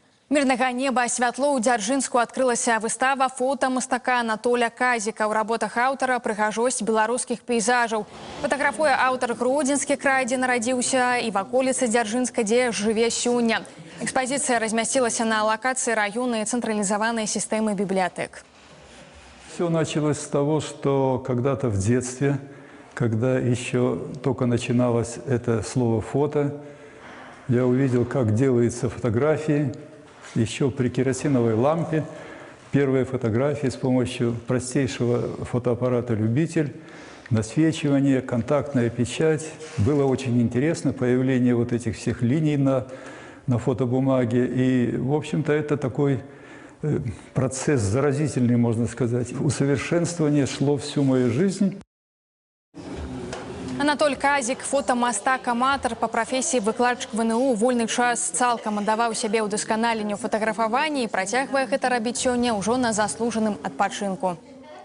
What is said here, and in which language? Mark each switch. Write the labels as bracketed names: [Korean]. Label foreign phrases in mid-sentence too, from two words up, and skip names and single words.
[Belarusian] Мирнага неба святло ў Дзяржынску адкрылася выстава фота мастака Анатоля Казіка. У работах аўтара прыгажосць беларускіх пейзажаў. Фотаграфуе аўтар Гродзенскі край, дзе нарадзіўся, і ваколіцы Дзяржынска, дзе жыве сёння. [Russian] Экспозиция разместилась на локации районной централизованной системы библиотек. Все началось с того, что когда-то в детстве, когда еще только начиналось это слово «фото», я увидел, как делаются фотографии. Еще при керосиновой лампе первые фотографии с помощью простейшего фотоаппарата «Любитель», насвечивание, контактная печать. Было очень интересно появление вот этих всех линий на фотобумаге. И, в общем-то, это такой процесс заразительный, можно сказать. Усовершенствование шло всю мою жизнь. [Belarusian] Анатоль Казік, фотамастак-аматар [Russian] по профессии [Belarusian] выкладчик ВНУ, вольны час цалкам аддаваў сябе ўдасканаленню фотаграфавання і працягвае гэта рабіць сёння ўжо на заслужаным адпачынку.